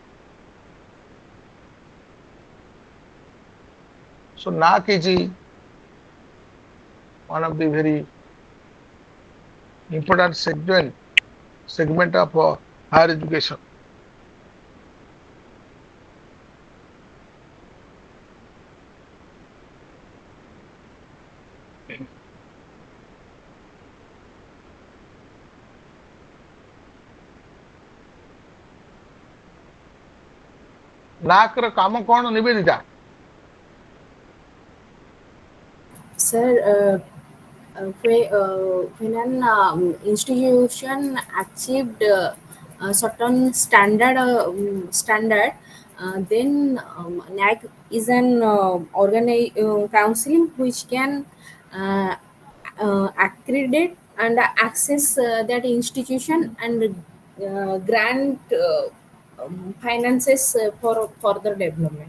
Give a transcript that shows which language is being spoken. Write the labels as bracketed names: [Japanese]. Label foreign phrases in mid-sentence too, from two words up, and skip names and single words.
[English] So NAC is one of the very important segment of higher education. [Odia] NAAC ର କାମ କଣ ନିବେଦିତା? [English] Sir, when an institution achieved a certain standard, then NAC is an council which can uh, accredit and access that institution and grant finances for further development.